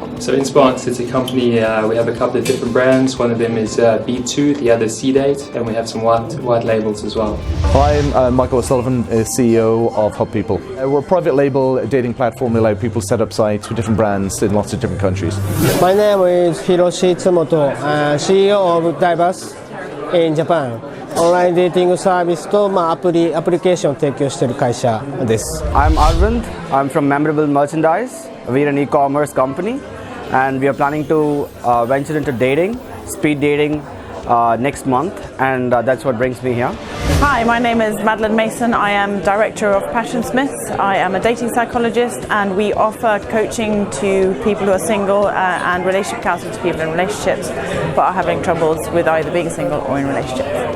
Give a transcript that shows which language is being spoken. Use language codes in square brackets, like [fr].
[en] So Insparx is a company, we have a couple of different brands. One of them is B2, the other is CDate, and we have some white labels as well. Hi, I'm Michael O'Sullivan, CEO of HubPeople. We're a private label dating platform that allow people to set up sites with different brands in lots of different countries. My name is Hiroshi Tsumoto, CEO of Diverse in Japan. [ja] オンラインデーティングサービスと、アプリケーションを提供している会社です。 [en] I'm Arvind. I'm from Memorable Merchandise. We're an e-commerce company, and we are planning to venture into dating, speed dating, next month, and that's what brings me here. Hi, my name is Madeleine Mason. I am Director of Passionsmiths. I am a dating psychologist, and we offer coaching to people who are single and relationship counseling to people in relationships but are having troubles with either being single or in relationships.